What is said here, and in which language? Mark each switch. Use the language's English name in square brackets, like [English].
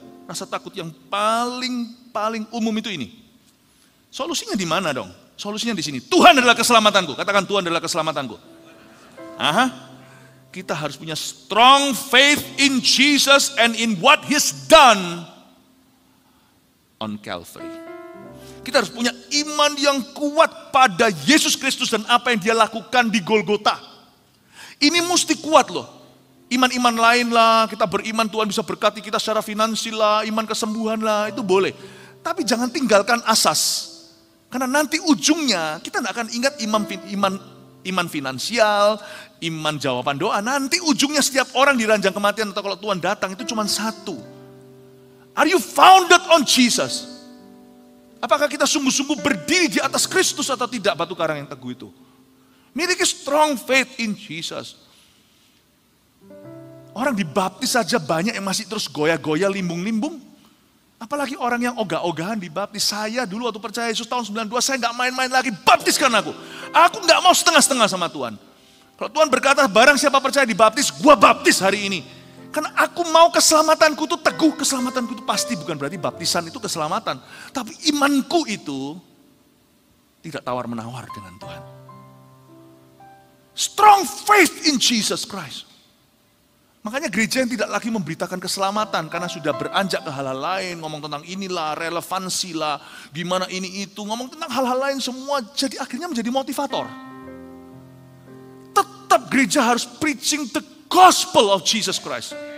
[Indonesian] Rasa takut yang paling umum itu ini. Solusinya di mana dong? Solusinya di sini. Tuhan adalah keselamatanku. Katakan Tuhan adalah keselamatanku. Kita harus punya [English] strong faith in Jesus and in what He's done on Calvary. [Indonesian] Kita harus punya iman yang kuat pada Yesus Kristus dan apa yang Dia lakukan di Golgota. Ini mesti kuat loh. Iman-iman lain lah, kita beriman Tuhan bisa berkati kita secara finansial lah, iman kesembuhan lah, itu boleh. Tapi jangan tinggalkan asas. Karena nanti ujungnya kita tidak akan ingat iman finansial, iman jawaban doa. Nanti ujungnya setiap orang di ranjang kematian atau kalau Tuhan datang itu cuma satu. [English] Are you founded on Jesus? [Indonesian] Apakah kita sungguh-sungguh berdiri di atas Kristus atau tidak, batu karang yang teguh itu? Miliki [English] strong faith in Jesus. [Indonesian] Orang dibaptis saja banyak yang masih terus goyah-goyah, limbung-limbung. Apalagi orang yang ogah-ogahan dibaptis. Saya dulu waktu percaya Yesus tahun 92, saya gak main-main lagi, baptiskan aku. Aku gak mau setengah-setengah sama Tuhan. Kalau Tuhan berkata, barang siapa percaya dibaptis, gua baptis hari ini. Karena aku mau keselamatanku itu teguh, keselamatanku itu pasti, bukan berarti baptisan itu keselamatan. Tapi imanku itu tidak tawar-menawar dengan Tuhan. [English] Strong faith in Jesus Christ. [Indonesian] Makanya gereja yang tidak lagi memberitakan keselamatan karena sudah beranjak ke hal-hal lain, ngomong tentang inilah, relevansi lah, gimana ini itu, ngomong tentang hal-hal lain semua, jadi akhirnya menjadi motivator. Tetap gereja harus [English] preaching the gospel of Jesus Christ.